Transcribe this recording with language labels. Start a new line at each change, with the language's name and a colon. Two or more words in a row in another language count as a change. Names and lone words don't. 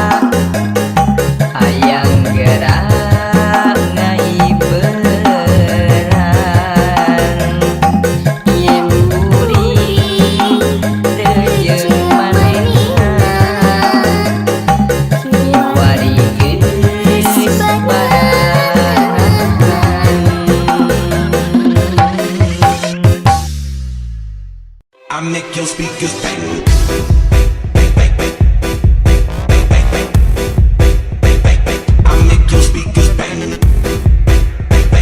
Sundanese: hayang gerak ngaiberan yen kuring teu jeung manehna kiwari geus barangan.
English: I make your speakers bang. I make your speakers bang.